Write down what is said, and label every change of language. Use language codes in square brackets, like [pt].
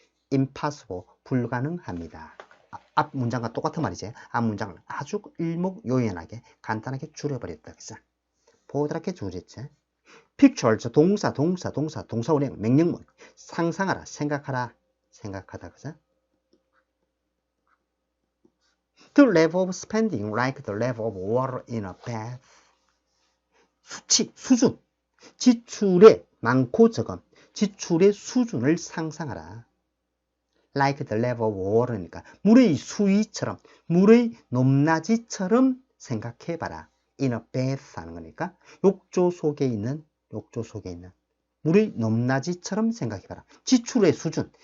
[ko] impossible, 불가능합니다. 앞 문장과 똑같은 말이지. 앞 문장을 아주 일목요연하게 간단하게 줄여버렸다. 그죠? 보드랗게 줄였지. pictures, 동사 운행, 명령문, 상상하라, 생각하다. 그죠? [en] The level of spending like the level of water in a bath. [ko] 수준, 지출의 많고 적음, 지출의 수준을 상상하라. [en] Like the level of water [ko] 니까 물의 수위처럼, 물의 높낮이처럼 생각해봐라. [en] In a bath [ko] 하는 거니까 욕조 속에 있는 물의 높낮이처럼 생각해봐라. 지출의 수준.